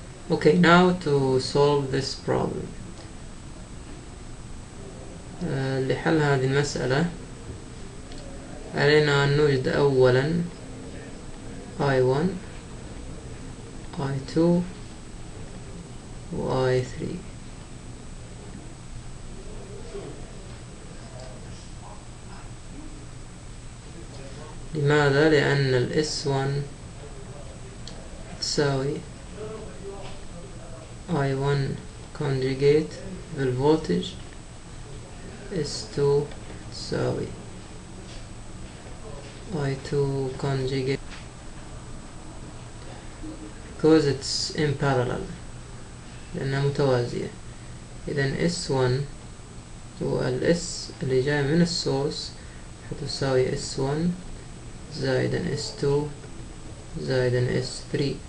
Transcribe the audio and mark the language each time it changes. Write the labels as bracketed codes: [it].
[en] Okay, now to solve this problem. [ar] لحل هذه المسألة علينا أن نوجد أولا I1 I2 و I3. لماذا؟ لأن ال S1 تساوي I1 conjugate بالvoltage, S2 تساوي I2 conjugate, [en] because it's in parallel [ar] لأنها متوازية. إذن S1 هو ال S اللي جاي من السورس حتساوي S1 زائدا S2 زائدا S3.